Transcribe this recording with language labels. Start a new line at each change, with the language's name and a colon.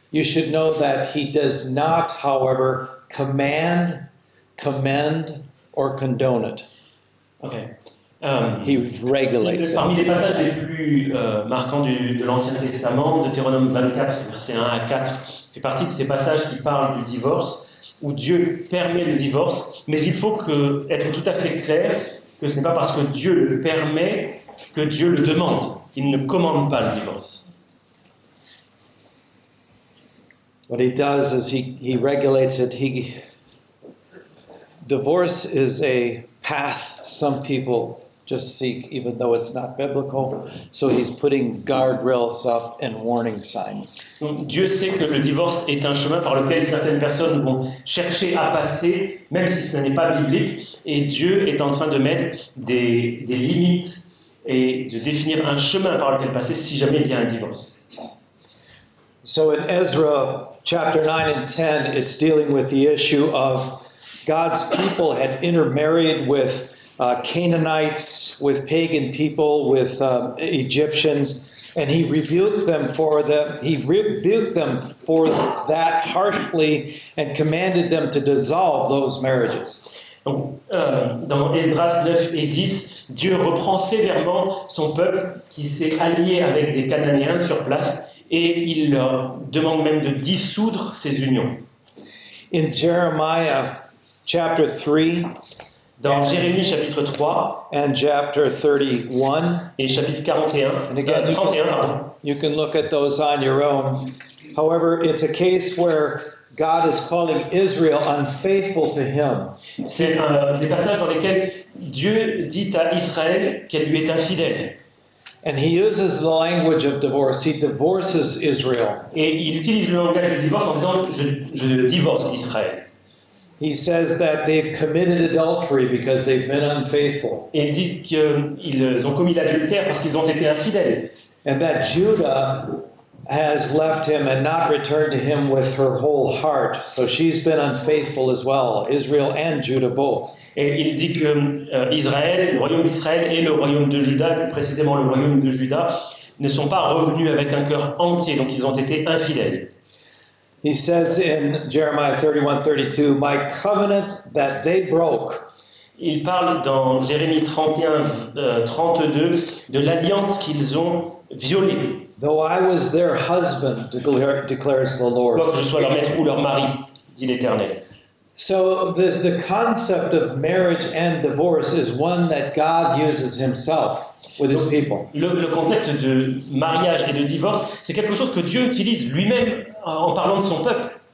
English: you should know that he does not, however, command, commend, or condone it. Okay. He regulates
French: Parmi
English: it.
French: les passages les plus marquants de l'Ancien Testament, Deutéronome 24, versets 1 à 4, fait partie de ces passages qui parlent du divorce, où Dieu permet le divorce, mais il faut être tout à fait clair que ce n'est pas parce que Dieu le permet que Dieu le demande. Il ne commande pas le divorce.
English: What he does is he regulates it. Divorce is a path some people just seek, even though it's not biblical. So he's putting guardrails up and warning signs.
French: Donc, Dieu sait que le divorce est un chemin par lequel certaines personnes vont chercher à passer, même si ce n'est pas biblique. Et Dieu est en train de mettre des limites et de définir un chemin par lequel passer si jamais il y a un divorce.
English: So in Ezra chapter 9 and 10, it's dealing with the issue of God's people had intermarried with Canaanites, with pagan people, with Egyptians, and he rebuked them for that harshly and commanded them to dissolve those marriages.
French: Donc, dans Esdras 9 et 10, Dieu reprend sévèrement son peuple qui s'est allié avec des Cananéens sur place et il leur demande même de dissoudre ces unions.
English: In Jeremiah chapter 3,
French: dans Jérémie chapitre 3
English: and chapter 31,
French: et chapitre 41,
English: and again,
French: 31, pardon.
English: You can look at those on your own. However, it's a case where God is calling Israel unfaithful to him.
French: C'est des passages dans lesquels Dieu dit à Israël qu'elle lui est infidèle.
English: And he uses the language of divorce. He divorces Israel.
French: Et il utilise le langage du divorce en disant je divorce Israël.
English: He says that they've committed adultery because they've been unfaithful.
French: Et ils disent qu'ils ont commis l'adultère parce qu'ils ont été infidèles.
English: And that Judah has left him and not returned to him with her whole heart. So she's been unfaithful as well, Israel and Judah both.
French: Et il dit que Israël, le royaume d'Israël et le royaume de Juda, plus précisément le royaume de Juda, ne sont pas revenus avec un cœur entier, donc ils ont été infidèles.
English: He says in Jeremiah 31:32, "My covenant that they broke."
French: Il parle dans Jérémie 31, 32 de l'alliance qu'ils ont violée.
English: Though I was their husband, declares the Lord.
French: Quoique je sois leur maître ou leur mari, dit l'Éternel.
English: So the concept of marriage and divorce is one that God uses himself with his people.
French: Le concept de mariage et de divorce, c'est quelque chose que Dieu utilise lui-même en parlant de son peuple.